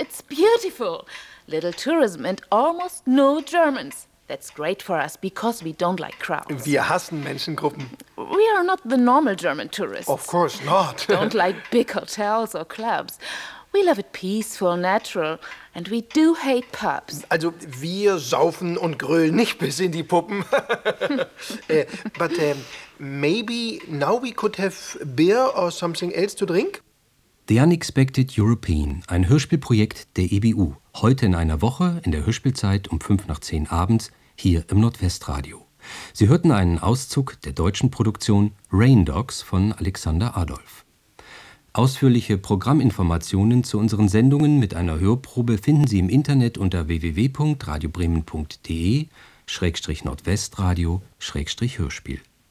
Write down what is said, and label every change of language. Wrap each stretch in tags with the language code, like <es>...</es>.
<en>It's beautiful. Little tourism and almost no Germans. That's great for us, because we don't like crowds.</en> <de>Wir hassen Menschengruppen.</de> <en>We are not the normal German tourists. Of course not. Don't like big hotels or clubs. We love it peaceful, natural, and we do hate pubs.</en> <de>Also, wir saufen und grölen nicht bis in die Puppen.</de> <en>But maybe now we could have beer or something else to drink?</en> <de>The Unexpected European, ein Hörspielprojekt der EBU. Heute in einer Woche, in der Hörspielzeit um 5:05 abends, hier im Nordwestradio. Sie hörten einen Auszug der deutschen Produktion Rain Dogs von Alexander Adolf. Ausführliche Programminformationen zu unseren Sendungen mit einer Hörprobe finden Sie im Internet unter www.radiobremen.de/nordwestradio/hörspiel.</de>